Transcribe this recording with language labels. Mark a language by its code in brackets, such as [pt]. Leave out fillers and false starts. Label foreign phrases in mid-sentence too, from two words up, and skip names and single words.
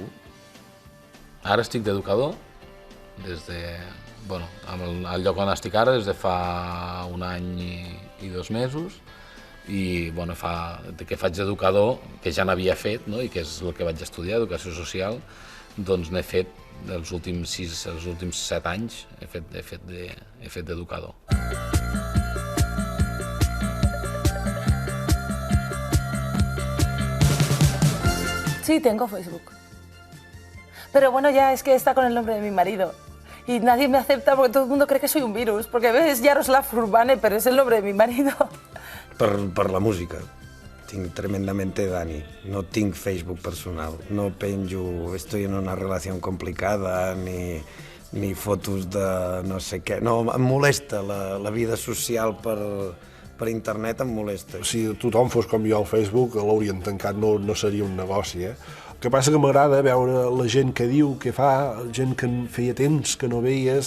[ca] Ara estic d'educador, al lloc on estic ara, des de fa 1 any i 2 mesos, i que faig d'educador, que ja n'havia fet, i que és el que vaig estudiar, educació social, doncs n'he fet els últims 7 anys, he fet d'educador. [es] Sí, tengo Facebook. Pero bueno, ya es que está con el nombre de mi marido. Y nadie me acepta porque todo el mundo cree que soy un virus. Porque ves, Yaroslav Urbane, pero es el nombre de mi marido. [ca] Per la música. Tinc tremendamente Dani. No tinc Facebook personal. No penjo, [es] estoy en una relación complicada, ni fotos de [ca] no sé què. No, em molesta la vida social per internet, em molesta. Si tothom fos com jo al Facebook, l'haurien tancat, no seria un negoci, eh? El que passa que m'agrada veure la gent que diu, que fa, gent que feia temps que no veies.